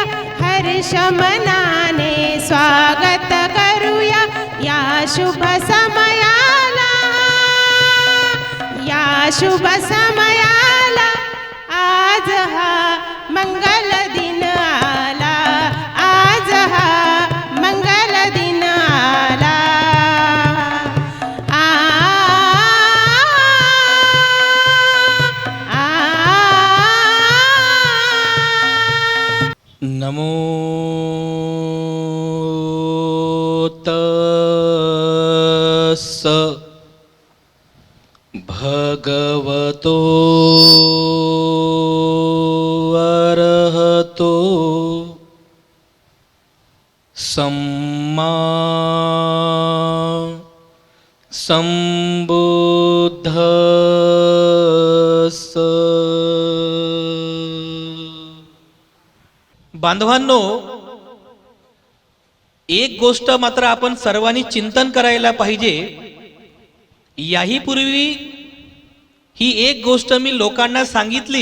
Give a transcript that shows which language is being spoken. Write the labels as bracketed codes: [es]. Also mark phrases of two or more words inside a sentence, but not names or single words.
[mr] हर्षमनाने स्वागत करूया या शुभ समयाला, या शुभ समयाला. आज हा मंगल दिन आला, आज हा मंगल दिन आला. [pi] नमो तस्स भगवतो अरहतो सम्मा संबुद्धस्स. [mr] बांधवांनो, एक गोष्ट मात्र आपण सर्वांनी चिंतन करायला पाहिजे. याही पूर्वी ही एक गोष्ट मी लोकांना सांगितली.